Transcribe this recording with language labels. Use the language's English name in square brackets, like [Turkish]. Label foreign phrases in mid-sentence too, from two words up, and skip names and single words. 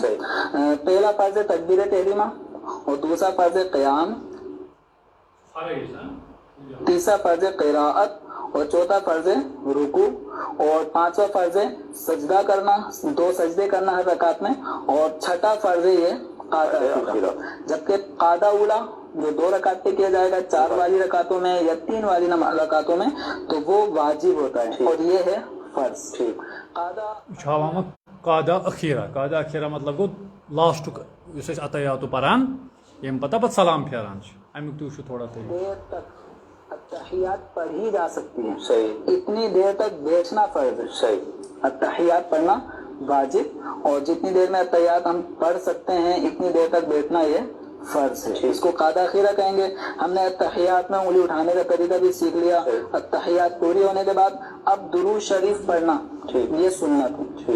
[Hindi] पहला फर्ज तकबीर तहरीमा और दूसरा फर्ज क़याम, तीसरा फर्ज क़िराअत और चौथा फर्ज रुकू और पांचवा फर्ज सजदा करना, 2 सजदे करना हर रकात में, और छठा फर्ज ये कादा उला। जबकि कादा उला जो 2 रकात पे किया जाएगा 4 वाली रकातों में या 3 वाली रकातों में, तो वो वाजिब होता है और ये है फर्ज। ठीक। [Kashmiri] कादा अखीरा मतलब गो लास्ट अतहियात परान यम पता पत सलाम फेरान अमुक तू थोड़ा [Hindi] देर तक अत्तहियात पढ़ी जा सकती है। सही। इतनी देर तक बैठना फर्ज है। सही। अत्तहियात पढ़ना वाजिब और जितनी देर में अत्तहियात हम पढ़ सकते हैं इतनी देर तक बैठना ये फर्ज है। इसको कादा खीरा कहेंगे। हमने अत्तहियात में उंगली उठाने का तरीका भी सीख लिया। अत्तहियात पूरी होने के बाद अब दुरूद शरीफ पढ़ना ये सुन्नत है।